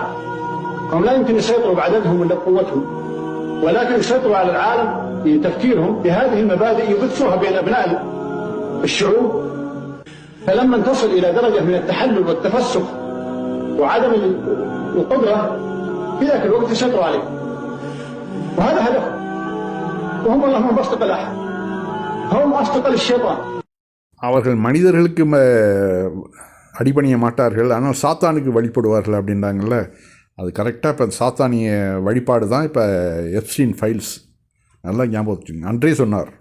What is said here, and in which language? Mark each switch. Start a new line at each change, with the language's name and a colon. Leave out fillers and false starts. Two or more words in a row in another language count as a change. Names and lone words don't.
Arabic: هم لا يمكن يسيطروا بعددهم ولا بقوتهم، ولكن يسيطروا على العالم بتفكيرهم بهذه المبادئ يبثوها بين أبناء الشعوب. فلما تصل إلى درجة من التحلل والتفسخ وعدم القدرة في ذاك الوقت يسيطروا عليه، وهذا هدفهم. وهم والله هم أصدقاء الأحد، هم أصدقاء الشيطان.
Tamil: அவர்கள் மனிதர்களுக்கு அடிபணிய மாட்டார்கள், ஆனால் சாத்தானுக்கு வழிபடுவார்கள் அப்படின்றாங்கல்ல. அது கரெக்டாக இப்போ சாத்தானிய வழிபாடு தான் இப்போ எப்ஸ்டீன் ஃபைல்ஸ். நல்லா ஞாபகம் வச்சுங்க. அன்றே சொன்னார்.